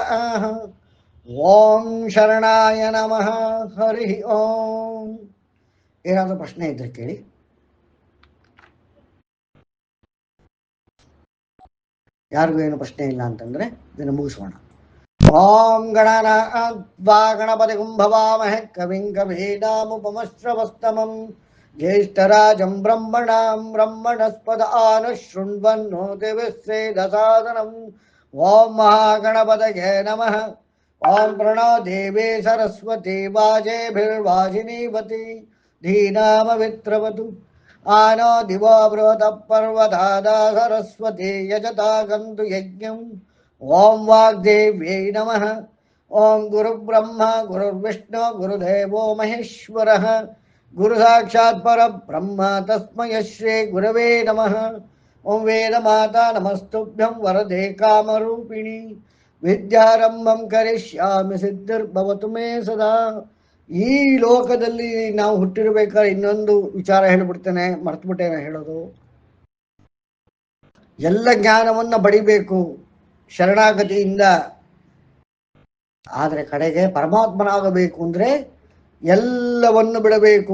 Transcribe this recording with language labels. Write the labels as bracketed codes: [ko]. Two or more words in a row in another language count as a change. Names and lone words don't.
[sa] ಓಂ ಶರಣಾಯ ನಮಃ. ಹರಿ ಓಂ. [kn] ಏನಾದರೂ ಪ್ರಶ್ನೆ ಇದ್ರೆ ಕೇಳಿ. ಯಾರಿಗೂ ಏನು ಪ್ರಶ್ನೆ ಇಲ್ಲ ಅಂತಂದ್ರೆ ಇದನ್ನು ಮುಗಿಸೋಣ. [sa] ಓಂ ಗಣನಾದ್ವಾ ಗಣಪತಿ ಕುಂಭವಾಮಹೆ ಕವಿಂ ಕವೀನಾಮುಪಮಶ್ರವಸ್ತಮಂ ಜ್ಯೇಷ್ಠರಾಜಂ ಬ್ರಹ್ಮಣಾಂ ಬ್ರಹ್ಮಣಸ್ಪದ ಆನುಶೃಣ್ವನ್ನೋ ದಿವಿಶ್ರೇದಸಾದನಂ. ಓಂ ಮಹಾಗಣಪತಯೇ ನಮಃ. ಓಂ ಪ್ರಣೋ ದೇವೇ ಸರಸ್ವತಿ ವಾಜೇಭಿರ್ವಾಜಿನೀವತಿ ಧೀನಾಮವಿತ್ರವತು. ಆನೋ ದಿವೋ ಬೃಹತ ಪರ್ವತಾದಾ ಸರಸ್ವತಿ ಯಜತಾ ಗಂತು ಯಜ್ಞಂ. ಓಂ ವಾಗ್ದೇವ್ಯೈ ನಮಃ. ಓಂ ಗುರುಬ್ರಹ್ಮ ಗುರುರ್ವಿಷ್ಣು ಗುರುದೇವೋ ಮಹೇಶ್ವರಃ. ಗುರು ಸಾಕ್ಷಾತ್ ಪರಬ್ರಹ್ಮ ತಸ್ಮೈ ಶ್ರೀ ಗುರವೇ ನಮಃ. ಓಂ ವೇದ ಮಾತಾ ನಮಸ್ತುಭ್ಯಂ ವರದೆ ಕಾಮರೂಪಿಣಿ. ವಿದ್ಯಾರಂಭಂ ಕರಿಷ್ಯಾಮಿ ಸಿದ್ಧಿರ್ಭವತು ಮೇ ಸದಾ. [kn] ಈ ಲೋಕದಲ್ಲಿ ನಾವು ಹುಟ್ಟಿರ್ಬೇಕಾದ್ರೆ ಇನ್ನೊಂದು ವಿಚಾರ ಹೇಳ್ಬಿಡ್ತೇನೆ, ಮರ್ತುಬಿಟ್ಟೇನೆ ಹೇಳೋದು. ಎಲ್ಲ ಜ್ಞಾನವನ್ನ ಬಡಿಬೇಕು ಶರಣಾಗತಿಯಿಂದ. ಆದರೆ ಕಡೆಗೆ ಪರಮಾತ್ಮನಾಗಬೇಕು ಅಂದ್ರೆ ಎಲ್ಲವನ್ನು ಬಿಡಬೇಕು.